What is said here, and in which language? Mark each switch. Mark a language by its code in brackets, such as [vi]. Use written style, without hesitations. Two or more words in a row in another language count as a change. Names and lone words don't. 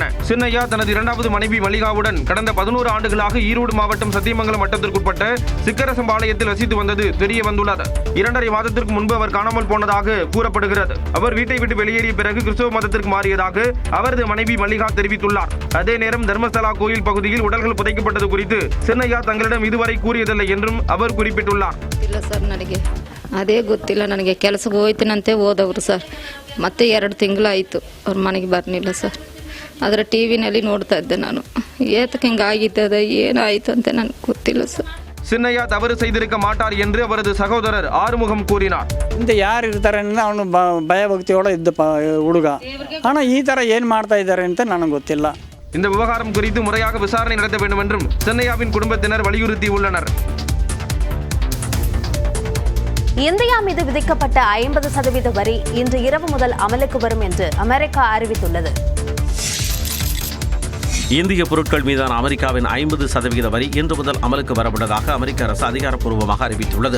[ta] சின்னையா தனது 2வது மனைவி மல்லிகாவுடன் கடந்த 11 ஆண்டுகளாக ஈரோடு மாவட்டம் சத்தியமங்கலம் வட்டத்திற்குட்பட்ட சிக்கரசம்பாளையத்தில் வசித்து வந்தது தெரிய வந்துள்ளது. 2.5 மாதத்திற்கு முன்பு அவர் காணாமல் போனதாக கூறப்படுகிறது. அவர் வீட்டை விட்டு வெளியேறிய பிறகு கிறிஸ்தவ மதத்திற்கு மாறியதாக அவரது மனைவி மல்லிகா தெரிவித்துள்ளார். அதே நேரம் தர்மஸ்தலா கோயில் பகுதியில் உடல்கள் புதைக்கப்பட்டது குறித்து சின்னையா தங்களிடம் இதுவரை கூறியதில்லை என்றும் அவர் குறிப்பிட்டுள்ளார். [kn] ಅದೇ ಗೊತ್ತಿಲ್ಲ ನನಗೆ. ಕೆಲಸಕ್ಕೆ ಹೋಯ್ತೀನಂತೆ ಹೋದವರು ಸರ್. ಮತ್ತೆ 2 ತಿಂಗಳಾಯಿತು ಅವ್ರ ಮನೆಗೆ ಬರಲಿಲ್ಲ ಸರ್. ಅದರ ಟಿ ವಿನಲ್ಲಿ ನೋಡ್ತಾ ಇದ್ದೆ ನಾನು. ಏತಕ್ಕೆ ಹಿಂಗಾಗಿದ್ದದ ಏನಾಯಿತು ಅಂತ ನನಗೆ ಗೊತ್ತಿಲ್ಲ ಸರ್. [ta] சின்னையா தவறு செய்திருக்க மாட்டார் என்று அவரது சகோதரர் ஆறுமுகம் கூறினார். [kn] ಇಂತ ಯಾರು ಇರ್ತಾರೆ ಅಂತ ಅವನು ಭಯಭಕ್ತಿயோட ಇದ್ದ ಹುಡುಗ. ஆனால் ಈ ಥರ ಏನು ಮಾಡ್ತಾ ಇದ್ದಾರೆ ಅಂತ ನನಗೆ ಗೊತ್ತಿಲ್ಲ. [ta] இந்த விவகாரம் குறித்து முறையாக விசாரணை நடத்த வேண்டும் என்றும் சின்னையாவின் குடும்பத்தினர் வலியுறுத்தியுள்ளனர். இந்தியா மீது விதிக்கப்பட்ட 50% வரி இன்று இரவு முதல் அமலுக்கு வரும் என்று அமெரிக்கா அறிவித்துள்ளது. இந்திய பொருட்கள் மீதான அமெரிக்காவின் 50% வரி இன்று முதல் அமலுக்கு வரவுள்ளதாக அமெரிக்க அரசு அதிகாரப்பூர்வமாக அறிவித்துள்ளது.